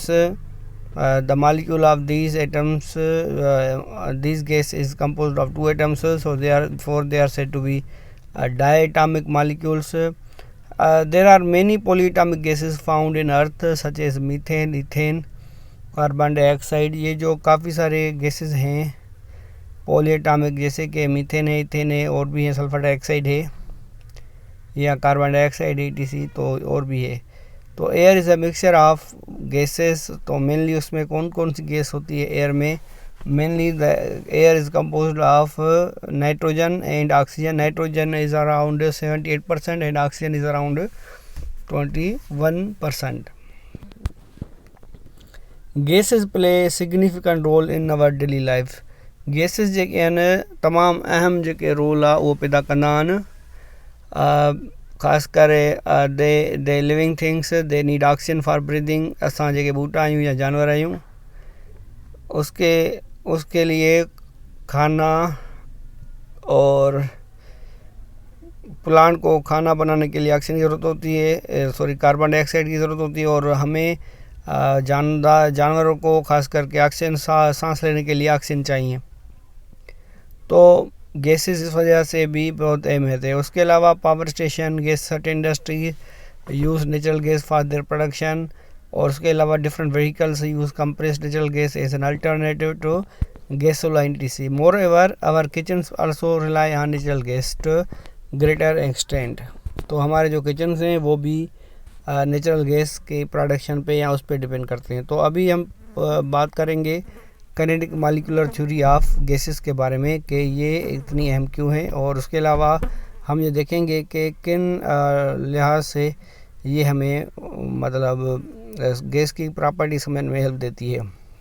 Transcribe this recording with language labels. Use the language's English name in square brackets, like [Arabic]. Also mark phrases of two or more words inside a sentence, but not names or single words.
[English] The molecule of these atoms, this gas is composed of two atoms, so they are said to be diatomic molecules. There are many polyatomic gases found in earth such as methane, ethane, carbon dioxide. [Hindi] ये जो काफ़ी सारे गैसेस हैं पॉलीएटॉमिक, जैसे कि मीथेन है, इथेन है, और भी है, [English] sulphur dioxide [Hindi] है या [English] carbon dioxide etc, [Hindi] तो और भी है। तो [English] air is a mixture of gases. [Hindi] तो मेनली उसमें कौन कौन सी गैस होती है एयर में? [English] mainly the air is composed of nitrogen and oxygen. nitrogen is around 78% and oxygen is around 21%. gases play significant role in our daily life. [Sindhi] गैसेस जेके आहिनि तमामु अहम जेके रोल आहे उहो पैदा कंदा आहिनि। ख़ासि करे [English] the living things they need oxygen for breathing. [Sindhi] असां जेके ॿूटा आहियूं या जानवर आहियूं [Hindi] उसके लिए खाना और प्लांट को खाना बनाने के लिए ऑक्सीजन की ज़रूरत होती है, [English] carbon dioxide [Hindi] की ज़रूरत होती है, और हमें जानवरों को खास करके ऑक्सीजन सांस लेने के लिए ऑक्सीजन चाहिए। तो गैसेस इस वजह से भी बहुत अहमियत है। उसके अलावा [English] power station, gas certain industry use natural gas for their production, [Hindi] और उसके अलावा [English] different vehicles use compressed natural gas as an alternative to gasoline etc. Moreover, our kitchens also rely on natural gas to greater extent. [Hindi] तो हमारे जो किचन्स हैं वो भी [English] natural gas [Hindi] के प्रोडक्शन पे या उस पर डिपेंड करते हैं। तो अभी हम बात करेंगे [English] kinetic molecular theory of gases [Hindi] के बारे में कि ये इतनी अहम क्यों है, और उसके अलावा हम ये देखेंगे कि किन लिहाज से ये हमें मतलब गैस की प्रॉपर्टी समझने में हेल्प देती है।